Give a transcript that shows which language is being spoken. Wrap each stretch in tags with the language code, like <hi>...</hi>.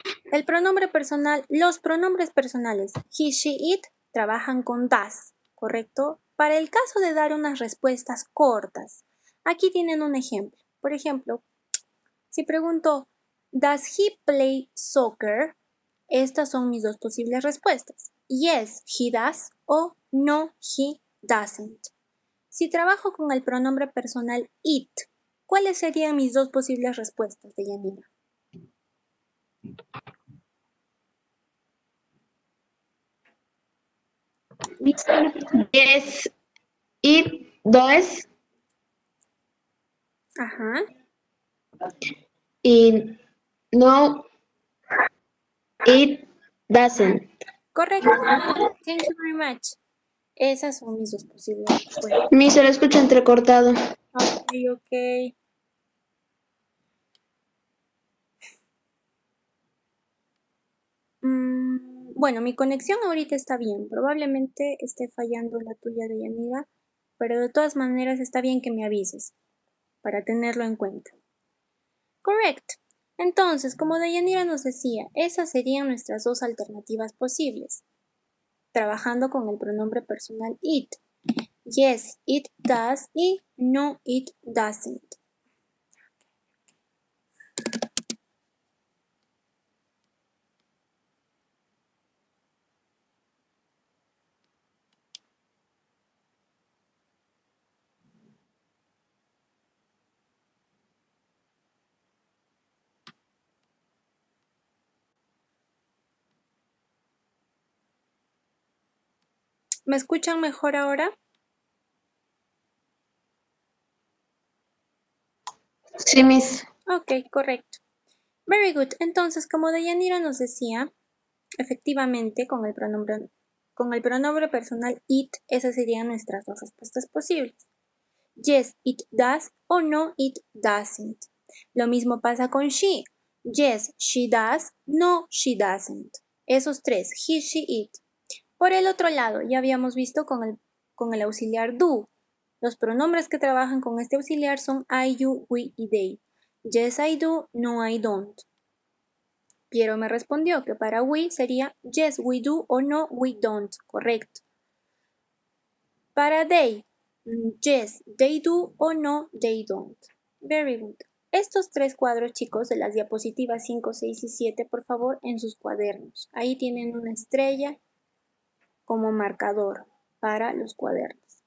<es>El pronombre personal, los pronombres personales he, she, it trabajan con das, ¿correcto? Para el caso de dar unas respuestas cortas, aquí tienen un ejemplo. Por ejemplo, si pregunto,</es> <en>¿does he play soccer?</en> <es>Estas son mis dos posibles respuestas.</es> <en>Yes, he does o no, he doesn't.</en> <es>Si trabajo con el pronombre personal it, ¿cuáles serían mis dos posibles respuestas, Deyanira?</es> <en>Yes, it does.</en> <es>Ajá.</es> <en>Y no, it doesn't.</en> <es>Correcto.</es> <en>Thank you very much.</en> <es>Esas son mis dos posibles respuestas. Mi se lo escucha entrecortado.</es> <en>Ok.</en> <es>Bueno, mi conexión ahorita está bien. Probablemente esté fallando la tuya, Deyanira, pero de todas maneras está bien que me avises para tenerlo en cuenta.</es> <en>Correct.</en> <es>Entonces, como Deyanira nos decía, esas serían nuestras dos alternativas posibles. Trabajando con el pronombre personal it.</es> <en>Yes, it does y no, it doesn't.</en> <es>¿Me escuchan mejor ahora? Sí, Miss.</es> <en>Ok,</en> <es>correcto.</es> <en>Very good.</en> <es>Entonces, como Deyanira nos decía, efectivamente, con el pronombre personal it, esas serían nuestras dos respuestas posibles.</es> <en>Yes, it does o no, it doesn't.</en> <es>Lo mismo pasa con she.</es> <en>Yes, she does, no, she doesn't.</en> <es>Esos tres, he, she, it. Por el otro lado, ya habíamos visto con el auxiliar do. Los pronombres que trabajan con este auxiliar son I, you, we y they.</es> <en>Yes, I do, no, I don't.</en> <es>Piero me respondió que para we sería</es> <en>yes, we do o no, we don't.</en> <es>Correcto.</es> <en>Para they, yes, they do o no, they don't. Very good.</en> <es>Estos tres cuadros, chicos, de las diapositivas 5, 6 y 7, por favor, en sus cuadernos. Ahí tienen una estrella como marcador para los cuadernos.</es>